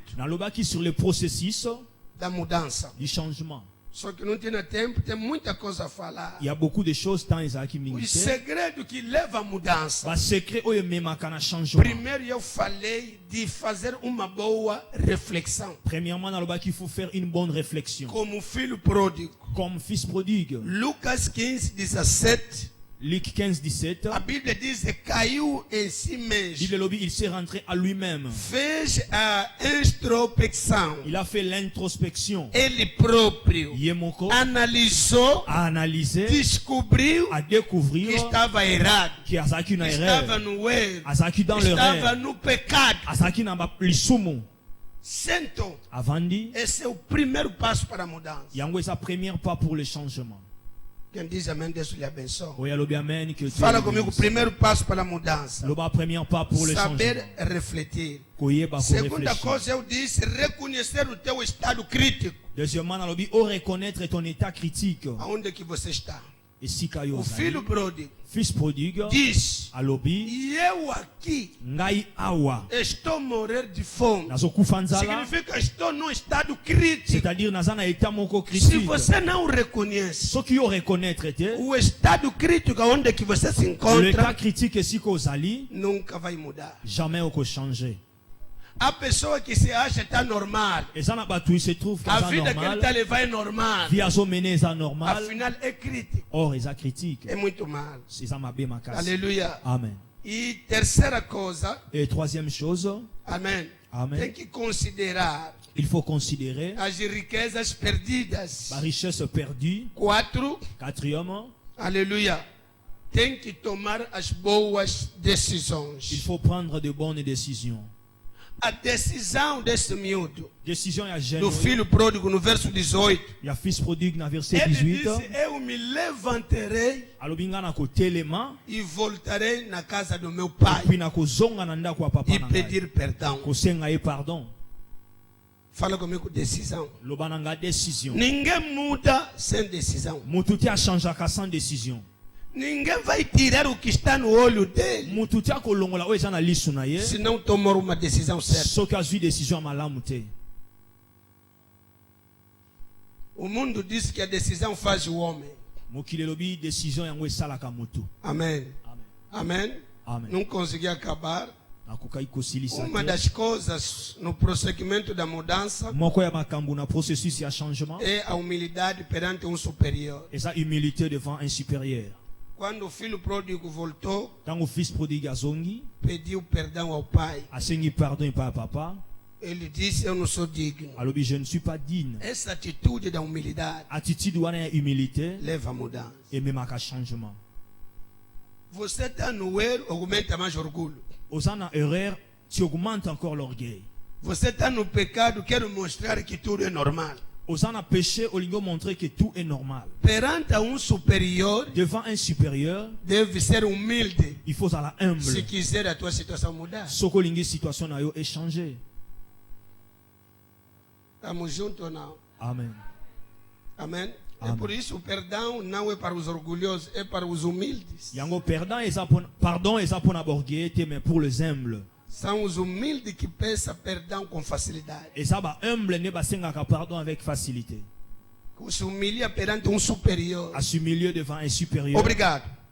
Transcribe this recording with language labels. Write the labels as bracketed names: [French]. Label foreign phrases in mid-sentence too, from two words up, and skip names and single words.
[French] alobaki sur le processus [Portuguese] da mudança. [French] du changement. [Portuguese] Só que não tem tempo, tem muita coisa a falar. [French] Il y a beaucoup de choses tant Isaac [Portuguese] O Mingite. segredo que leva à mudança. [French] Le secret [Lingala] oyo memaka na changement. [Portuguese] Primeiro eu falei de fazer uma boa reflexão. [French] Premièrement, alobaki il faut faire une bonne réflexion. [Portuguese] Como filho pródigo. [French] Comme fils prodigue. [Portuguese] Lucas 15, 17. [French] Luc 15, 17. [Portuguese] A Bíblia diz que caiu em si mesmo. [French] Il s'est rentré à lui-même. [Portuguese] Fez a introspecção. [French] Il a fait l'introspection. [Portuguese] Ele próprio [Lingala] Yemoko [Portuguese] analisou, [French] a analysé, [Portuguese] descobriu a que [French] découvrir [Portuguese] estava errado, [Lingala] que Azaki na [Portuguese] estava [French] erreur. [Portuguese] no erro, [French] Azaki dans [Portuguese] estava [French] l'erreur. [Portuguese] no pecado. [Lingala] Azaki na lisumu. [Portuguese] Sentou. [Lingala] Avandi, [Portuguese] Esse é o primeiro passo para a mudança. [French] yango est sa première pas pour le changement. [Portuguese] Quem diz amém, Deus lhe abençoe. [Lingala] Oya lobi amen [French] que Dieu [Portuguese] Fala comigo, [French] bénisse. [Portuguese] primeiro passo para a mudança. [French] Loba première pas pour le [Portuguese] Saber [French] changement. [Portuguese] refletir. [Lingala] Koyeba ko [Portuguese] Segunda [French] réfléchir. [Portuguese] coisa, eu disse, reconhecer o teu estado crítico. [French] Deuxièmement, [Lingala] na lobi o [French] reconnaître ton état critique. [Portuguese] Aonde que você está? [French] Et si kayo [Portuguese] O filho [Lingala] ozali, [Portuguese] pródigo [French] fils prodigue, [Portuguese] diz, [Lingala] alobi [Portuguese] e eu aqui [Lingala] ngai awa [Portuguese] estou a morrer de fome. [Lingala] nazokufa nzala, [Portuguese] Significa que estou num estado crítico. [French] c'est-à-dire [Lingala] naza na état moko [Portuguese] Se [French] critique. [Portuguese] você não reconhece [Lingala] Soki yo reconnaître te [Portuguese] o estado crítico onde que você se [French] l'état [Portuguese] encontra, [Lingala] critique esika ozali, [Portuguese] nunca vai mudar. [Lingala] jamais oko changer. [Portuguese] A pessoa que se acha está normal, [Lingala] Eza na bato [French] il se trouve [Portuguese] a [Lingala] qu'eza [Portuguese] vida que ele está [French] normal, [Portuguese] levando é normal, [Lingala] vie azomene eza normal, [Portuguese] afinal é crítico. [Lingala] or eza critique. [Portuguese] É muito mal. [Lingala] Eza mabe makasi. [Portuguese] Aleluia. [French] Amen. [Portuguese] E terceira coisa, [French] Et troisième chose, [Portuguese] amém, [French] Amen. [Portuguese] tem que considerar [French] il faut considérer [Portuguese] as riquezas perdidas. [French] la richesse perdue. [Portuguese] 4, [French] Quatrième, [Portuguese] aleluia, tem que tomar as boas [French] il [Portuguese] decisões. [French] faut prendre de bonnes décisions. [Portuguese] A decisão desse miúdo, [Lingala] Décision ya jeune, [Portuguese] do filho pródigo, no verso 18, [Lingala] ya [French] fils prodigue [Lingala] na verset [Portuguese] ele [French] 18. [Portuguese] disse, eu me levantarei [Lingala] Alobi nga na kotelema, [Portuguese] e voltarei na casa do meu pai [Lingala] puis na kozonga na ndako ya papa [Portuguese] e [Lingala] na ngai. [Portuguese] pedir perdão. [Lingala] Kosenga ye pardon. [Portuguese] Fala comigo, decisão. [Lingala] Loba na nga décision. [Portuguese] Ninguém muda sem decisão. [Lingala] Mutu te achangeaka [French] sans décision. [Portuguese] Ninguém vai tirar o que está no olho dele [Lingala] Mutu te akolongola oyo eza na lisu na ye, [Portuguese] se não tomar uma decisão certa. [Lingala] soki azwi décision ya malamu te. [Portuguese] O mundo diz que a decisão faz o homem. [Lingala] Mokili elobi décision yango esalaka mutu. [Portuguese] Amém. [French] Amen. [Portuguese] Amém. [French] Amen. [Portuguese] Não consegui acabar. [Lingala] Nakokai kosilisa [Portuguese] Uma [Lingala] te. [Portuguese] das coisas no prosseguimento da mudança [Lingala] Moko ya makambo na processus ya changement [Portuguese] é a humildade perante um superior. [French] eza humilité devant un supérieur. [Portuguese] Quando o filho pródigo voltou, [Lingala] Tango [French] fils prodigue [Lingala] azongi, [Portuguese] pediu perdão ao pai. [Lingala] asengi pardon epai ya papa, [Portuguese] Ele disse, eu não sou digno. [Lingala] alobi [French] je ne suis pas digne. [Portuguese] Essa atitude da humildade [Lingala] Attitude wana ya humilité [Portuguese] leva a mudança. [Lingala] ememaka changement. [Portuguese] Você está no erro, aumenta mais orgulho. [Lingala] Oza na [French] erreur, tu augmentes encore l'orgueil. [Portuguese] Você está no pecado, quer mostrar que tudo é normal. [Lingala] Oza na [French] péché, olingo montrer que tout est normal. [Portuguese] Perante um superior, [French] Devant un supérieur, [Portuguese] deve ser humilde [French] il faut être [Portuguese] se [French] humble. [Portuguese] quiser a tua situação mudar. [Lingala] Soko olingi situation na yo échanger. [Portuguese] Estamos juntos ou não? [French] Amen. [Portuguese] Amém? É Amém. por isso o perdão não é para os orgulhosos, é para os humildes. [Lingala] Yango pardon eza pona borguer te, [French] mais pour les humbles. [Portuguese] São os humildes que peçam perdão com facilidade. [Lingala] Eza ba humble ne basengaka pardon [French] avec facilité. [Portuguese] Que se humilia perante um superior. [French] À s'humilier devant un supérieur. [Portuguese] Obrigado.